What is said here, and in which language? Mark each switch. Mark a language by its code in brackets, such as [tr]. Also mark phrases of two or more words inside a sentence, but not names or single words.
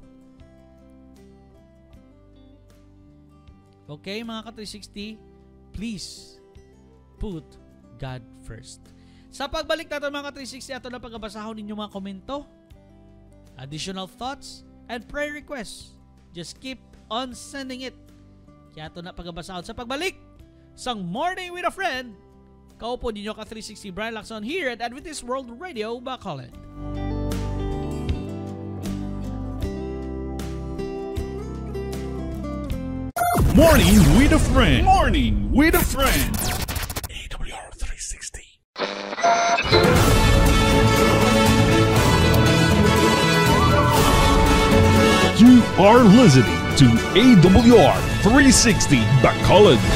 [hil] Okay mga ka-360, [en] please put God first. [hil] Sa pagbalik natin mga ka-360, ato na pagabasahon ninyo mga komento, [en] additional thoughts, and prayer requests. Just keep on sending it. [hil] Kaya ato na pagabasahon sa pagbalik sang Morning with a Friend. Kaupo ninyo ka-360 Brian Lacson [en] here at [hil] Adventist World Radio, Bacolod. [en] Morning with a Friend. Morning with a Friend. AWR 360. You are listening to AWR 360 Bacolod.